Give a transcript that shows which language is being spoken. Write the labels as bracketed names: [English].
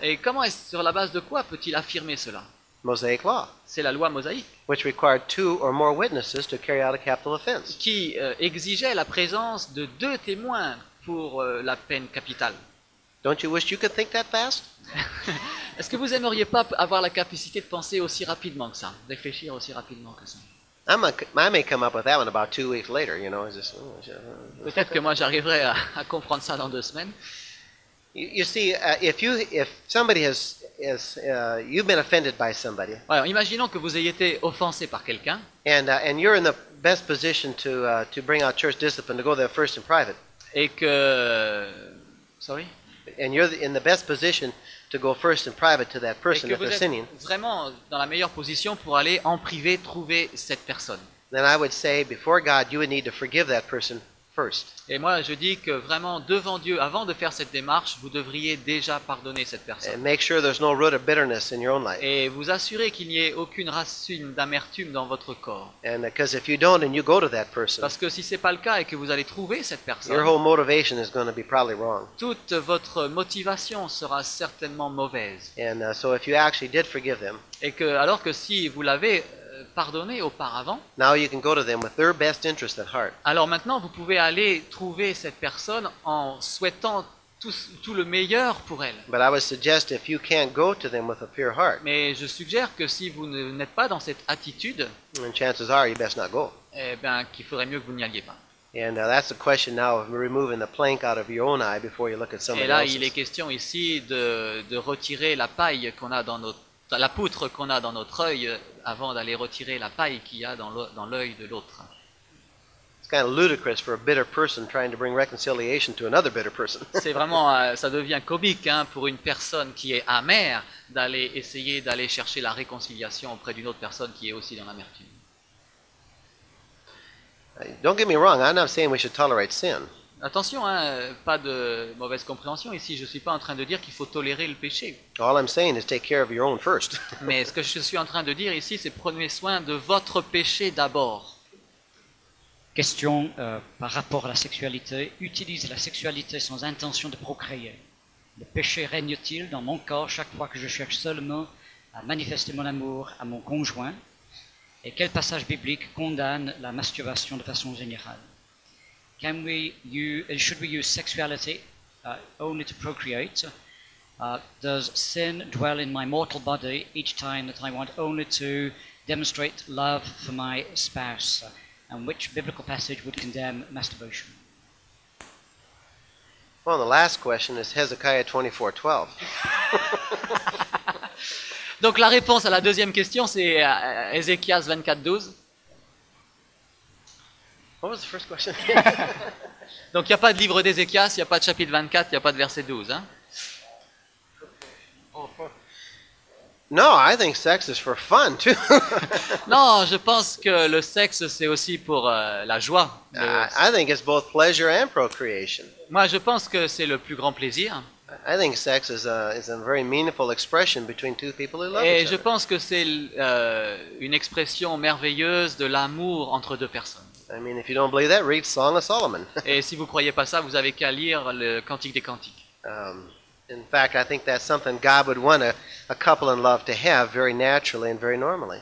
[French] Et sur la base de quoi peut-il affirmer cela? [English] Mosaic law, [French] C'est la loi mosaïque [English] which required 2 or more witnesses to carry out a capital offense. [French] qui exigeait la présence de 2 témoins pour la peine capitale. [English] Don't you wish you could think that fast? [French] Est-ce que vous aimeriez pas avoir la capacité de penser aussi rapidement que ça, réfléchir aussi rapidement que ça? [English] I may come up with that one about 2 weeks later, you know. It's just, [French] Peut-être que moi j'arriverai à comprendre ça dans 2 semaines. [English] You see, if somebody you've been offended by somebody, [French] Ouais, imaginons que vous ayez été offensé par quelqu'un [English] and you're in the best position to bring out church discipline, to go there first in private, [French] et que... [English] Sorry? and you're in the best position to go first in private to that [French] Et [English] person [French] que [English] if [French] vous [English] they're [French] êtes [English] sinning, [French] vraiment dans la meilleure position pour aller en privé trouver cette personne. [English] then I would say before God you would need to forgive that person first. [French] Et moi, je dis que vraiment, devant Dieu, avant de faire cette démarche, vous devriez déjà pardonner cette [English] And [French] personne. [English] make sure there's no root of bitterness in your own life. [French] Et vous assurer qu'il n'y ait aucune racine d'amertume dans votre corps. [English] And because if you don't and you go to that person, [French] Parce que si ce n'est pas le cas et que vous allez trouver cette [English] your [French] personne, [English] whole motivation is going to be probably wrong. [French] toute votre motivation sera certainement mauvaise. [English] And so if you actually did forgive them, [French] Et que, alors que si vous l'avez pardonné auparavant, [English] now you can go to them with their best interest at heart. [French] alors maintenant vous pouvez aller trouver cette personne en souhaitant tout le meilleur pour elle. [English] But I would suggest if you can't go to them with a pure heart, [French] Mais je suggère que si vous n'êtes pas dans cette attitude, [English] and chances are you best not go. [French] eh ben, qu'il faudrait mieux que vous n'y alliez pas. [English] And that's the question now of removing the plank out of your own eye before you look at [French] Et [English] somebody [French] là, il est [English] else's. [French] question ici de retirer la paille qu'on a dans la poutre qu'on a dans notre œil avant d'aller retirer la paille qu'il y a dans l'œil de l'autre. [English] It's kind of ludicrous for a bitter person trying to bring reconciliation to another bitter person. [French] C'est vraiment, ça devient comique hein, pour une personne qui est amère essayer d'aller chercher la réconciliation auprès d'une autre personne qui est aussi dans l'amertume. [English] Don't get me wrong, I'm not saying we should tolerate sin. [French] Attention, hein, pas de mauvaise compréhension ici, je ne suis pas en train de dire qu'il faut tolérer le péché. [English] All I'm saying is take care of your own first. [French] Mais ce que je suis en train de dire ici, c'est prenez soin de votre péché d'abord. Question par rapport à la sexualité. Utilise la sexualité sans intention de procréer. Le péché règne-t-il dans mon corps chaque fois que je cherche seulement à manifester mon amour à mon conjoint? Et quel passage biblique condamne la masturbation de façon générale? [English] Should we use sexuality only to procreate? Does sin dwell in my mortal body each time that I want only to demonstrate love for my spouse? And which biblical passage would condemn masturbation? Well, the last question is Hezekiah 24:12. [French] Donc la réponse à la deuxième question, c'est Ézéchias 24:12. [English] What was the first question? [French] Donc il n'y a pas de livre d'Ézéchias, il n'y a pas de chapitre 24, il n'y a pas de verset 12. Hein. [English] No, I think sex is for fun too. [French] Non, je pense que le sexe, c'est aussi pour la joie. [English] I think it's both pleasure and procreation. [French] Moi, je pense que c'est le plus grand plaisir. [English] I think sex is a very meaningful expression between two people who love [French] Et [English] each [French] je [English] other. [French] pense que c'est une expression merveilleuse de l'amour entre deux personnes. [English] I mean, if you don't believe that, read Song of Solomon. [French] Et si vous ne croyez pas ça, vous avez qu'à lire le Cantique des Cantiques. [English] In fact, I think that's something God would want a couple in love to have very naturally and very normally.